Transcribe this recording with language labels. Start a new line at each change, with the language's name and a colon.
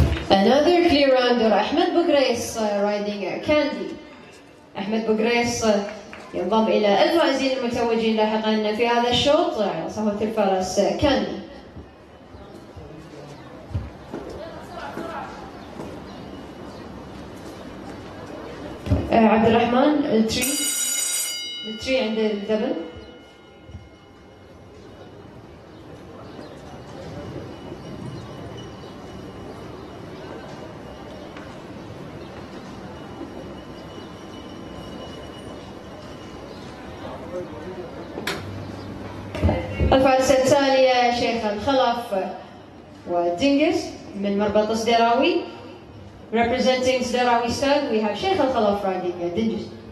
English: Another clear rounder أحمد بوغريس riding Candy.
Arabic: أحمد بوغريس ينضم إلى الفائزين المتوجين لاحقا في هذا الشوط على صهوة الفرس كاندي. عبد الرحمن التري عند الدبل. الفارسة التالية شيخ الخلف ودنجس من مربط سدراوي.
English: Representing Sdarawi stud, we have Sheikh al-Khalaf riding Dinges.